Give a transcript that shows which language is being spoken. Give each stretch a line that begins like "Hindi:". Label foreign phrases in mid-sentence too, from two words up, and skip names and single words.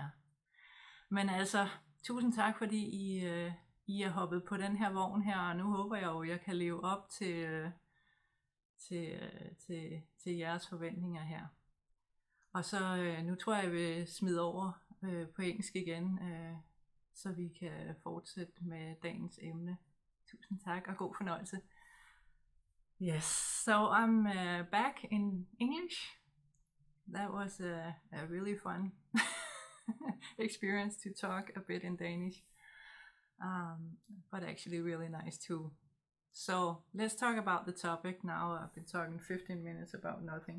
Danish: Men altså, tusind tak, fordi I er hoppet på den her vogn her, og nu håber jeg jo, jeg kan leve op til jeres forventninger her. Og så nu tror jeg vil smide over på engelsk igen, så vi kan fortsætte med dagens emne. Tusind tak og god fornøjelse.
English: Yes, so I'm back in English. That was a really fun experience to talk a bit in Danish, but actually really nice too. So let's talk about the topic now. I've been talking 15 minutes about nothing.